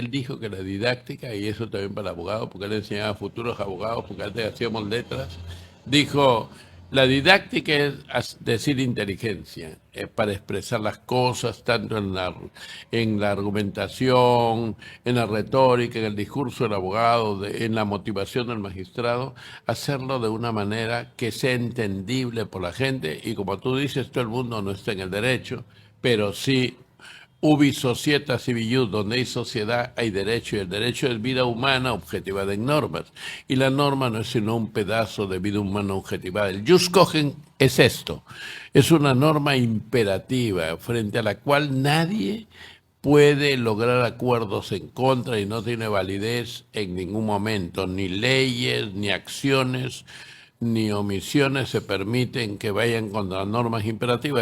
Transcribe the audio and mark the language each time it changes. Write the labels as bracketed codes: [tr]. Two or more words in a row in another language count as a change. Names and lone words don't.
[es] él dijo que la didáctica, y eso también para abogados, porque él enseñaba a futuros abogados, porque antes hacíamos letras, dijo: la didáctica es decir inteligencia, para expresar las cosas tanto en la argumentación, en la retórica, en el discurso del abogado, en la motivación del magistrado, hacerlo de una manera que sea entendible por la gente. Y como tú dices, todo el mundo no está en el derecho, pero sí [la] ubi societas civius, [es] donde hay sociedad hay derecho, y el derecho es vida humana objetivada en normas, y la norma no es sino un pedazo de vida humana objetivada. El [la] jus cogens [es] es esto, es una norma imperativa frente a la cual nadie puede lograr acuerdos en contra y no tiene validez en ningún momento, ni leyes, ni acciones, ni omisiones se permiten que vayan contra las normas imperativas.